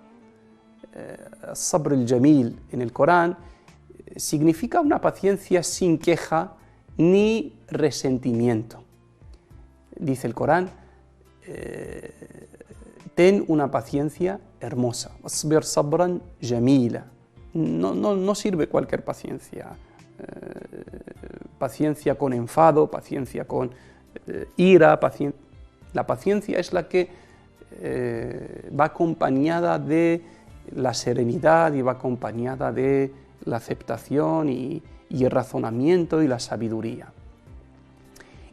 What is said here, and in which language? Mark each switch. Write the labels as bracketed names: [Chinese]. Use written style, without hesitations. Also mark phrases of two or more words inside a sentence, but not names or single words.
[Arabic] صبر الجميل [Spanish] en el Corán significa una paciencia sin queja ni resentimiento. Dice el Corán, ten una paciencia hermosa. [Arabic] اصبر صبرا جميلا. [Spanish] No sirve cualquier paciencia. Paciencia con enfado, paciencia con ira. La paciencia es la que va acompañada de la serenidad y va acompañada de la aceptación y el razonamiento y la sabiduría.